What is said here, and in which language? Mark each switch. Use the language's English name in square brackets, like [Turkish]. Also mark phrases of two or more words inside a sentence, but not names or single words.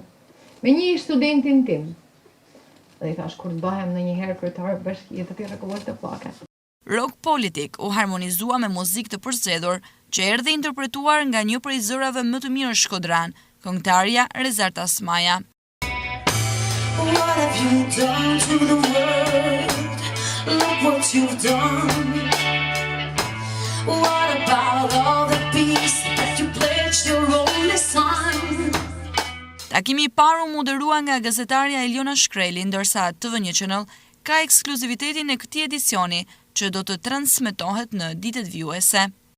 [Albanian] Me një studentin tim. Dhe i thash kur të bëhem ndonjëherë kryetar bashkie të rregulloj të pllakat. Rock Politik u harmonizua me muzikë të përzgjedhur që erdhi interpretuar nga një prej zërave më të mirë shkodran, këngëtarja Rezart Asmaja. [English] What have you done to the world? Look what you've done. What about all the peace that you pledged your only son? [Albanian] Takimi i parë u moderua nga gazetarja Eliona Shkreli, ndërsa TV1 Channel ka ekskluzivitetin e këtij edicioni që do të transmetohet në ditët vjuese.